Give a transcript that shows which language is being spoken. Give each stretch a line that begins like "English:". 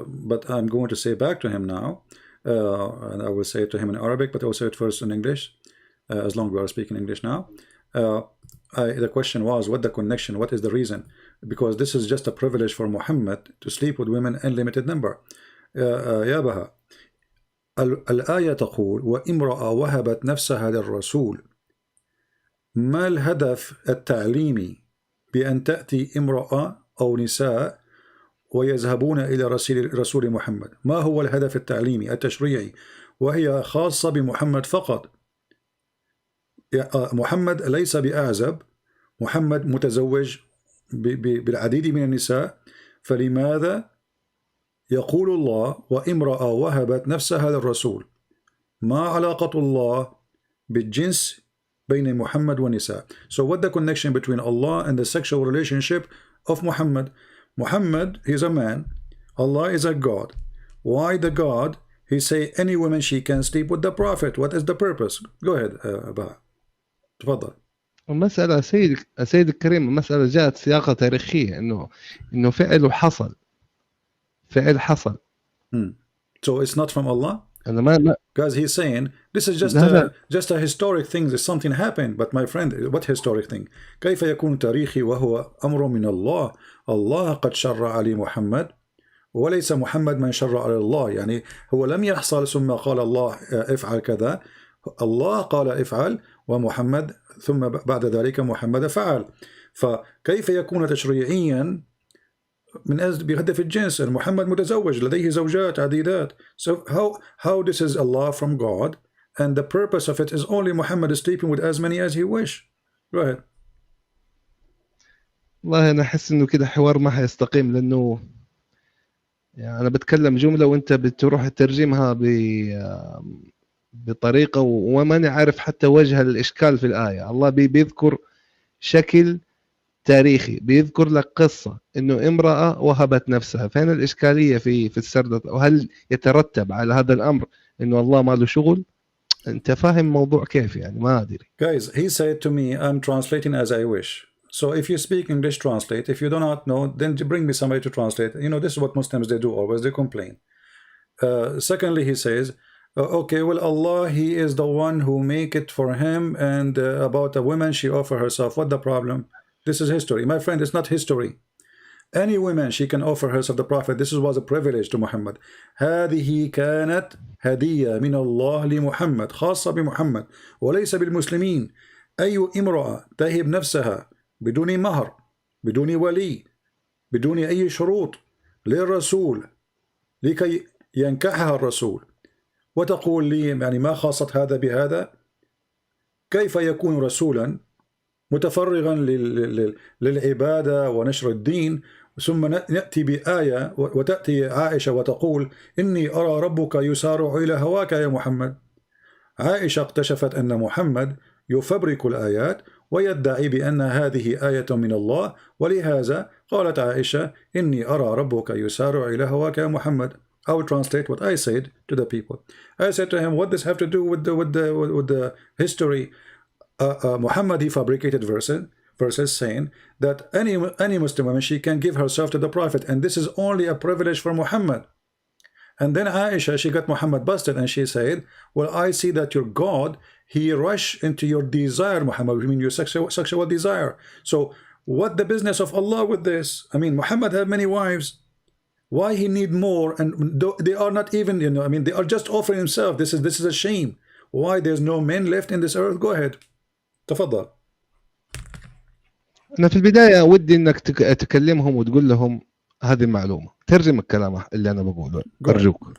English: But I'm going to say back to him now, and I will say it to him in Arabic, but I will say it first in English, as long as we are speaking English now. The question was, what the connection, what is the reason? Because this is just a privilege for Muhammad to sleep with women in limited number.
Arabic: يا بها الآية تقول وامرأة وهبت نفسها للرسول. ما الهدف التعليمي بأن تأتي امرأة أو نساء ويذهبون إلى رسول محمد؟ ما هو الهدف التعليمي التشريعي؟ وهي خاصة بمحمد فقط. محمد ليس بأعزب، محمد متزوج بالعديد من النساء، فلماذا يقول الله وامرأة وهبت نفسها للرسول؟ ما علاقة الله بالجنس بين محمد والنساء؟
English: So what the connection between Allah and the sexual relationship of Muhammad? Muhammad, he's a man, Allah is a God. Why the God? He say any woman she can sleep with the Prophet. What is the purpose? Go ahead, Baha. تفضل.
Arabic: المسألة سيد الكريم، المسألة جاءت سياقة تاريخية إنه فعل حصل.
English: So it's not from Allah?
Arabic: أنا
English: Because he's saying this is just a historic thing. This something happened. But my friend, what historic thing?
Arabic: كيف يكون تاريخي وهو أمر من الله؟ الله قد شرع علي محمد وليس محمد من شرع على الله. يعني هو لم يحصل ثم قال الله افعل كذا، الله قال افعل ومحمد ثم بعد ذلك محمد فعل. فكيف يكون تشريعيا من أجل بهدف الجنس؟ محمد متزوج لديه زوجات عديدات.
English: So how this is Allah from God and the purpose of it is only Muhammad is sleeping with as many as he wish. Go ahead.
Arabic: والله أنا أحس إنه كده حوار ما حيستقيم، لأنه يعني أنا بتكلم جملة وأنت بتروح تترجمها بطريقة وما عارف حتى وجه الإشكال في الآية. الله بيذكر شكل تاريخي، بيذكر لك قصة إنه امرأة وهبت نفسها. فين الإشكالية في السردة؟ وهل يترتب على هذا الأمر إنه الله ما له شغل؟ أنت فاهم موضوع كيف؟ يعني ما أدري.
English: Guys, he said to me, I'm translating as I wish. So if you speak English, translate. If you do not know, then bring me somebody to translate. You know, this is what Muslims they do always. They complain. Secondly, he says, okay, well, Allah, he is the one who make it for him, and about a woman, she offer herself. What the problem? This is history. My friend, it's not history. Any woman, she can offer herself the Prophet. This was a privilege to Muhammad.
Arabic: هذه كانت هدية من الله لمحمد خاصة بمحمد وليس بالمسلمين. أي امرأة تهب نفسها بدون مهر، بدون ولي، بدون أي شروط للرسول لكي ينكحها الرسول، وتقول لي يعني ما خاصة هذا بهذا؟ كيف يكون رسولا متفرغا للعبادة ونشر الدين ثم نأتي بآية وتأتي عائشة وتقول إني أرى ربك يسارع إلى هواك يا محمد. عائشة اكتشفت أن محمد يفبرك الآيات ويدعي بأن هذه آية من الله، ولهذا قالت عائشة إني أرى ربك يسارع إلى هواك يا محمد.
English: I will translate what I said to the people. I said to him, what does this have to do with the history? Muhammad, he fabricated verses saying that any Muslim woman, she can give herself to the Prophet, and this is only a privilege for Muhammad. And then Aisha, she got Muhammad busted, and she said, well, I see that your God, he rushed into your desire, Muhammad, I mean your sexual desire. So what the business of Allah with this? I mean, Muhammad had many wives. Why he need more? And they are not even, you know, I mean, they are just offering himself. This is a shame. Why there's no men left in this earth? Go ahead.
Arabic: تفضل. أنا في البداية ودي إنك تكلمهم وتقول لهم هذه المعلومة، ترجم الكلام اللي أنا بقوله أرجوك.